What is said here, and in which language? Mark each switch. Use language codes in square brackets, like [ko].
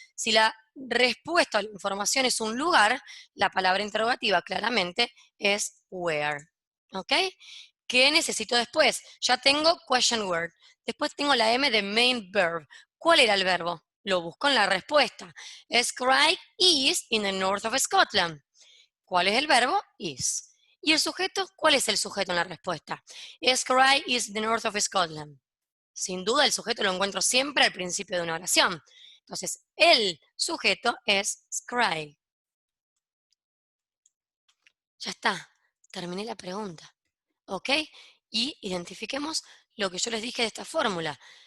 [es] Si la respuesta a la información es un lugar, la palabra interrogativa claramente es where. ¿Ok? ¿Qué necesito después? Ya tengo question word. Después tengo la M de main verb. ¿Cuál era el verbo? Lo busco en la respuesta. [en] Skye is in the north of Scotland. [es] ¿Cuál es el verbo? Is. ¿Y el sujeto? ¿Cuál es el sujeto en la respuesta? [en] Skye is the north of Scotland. [es] Sin duda, el sujeto lo encuentro siempre al principio de una oración. Entonces, el sujeto es Skye. Ya está. Terminé la pregunta. ¿Ok? Y identifiquemos lo que yo les dije de esta fórmula.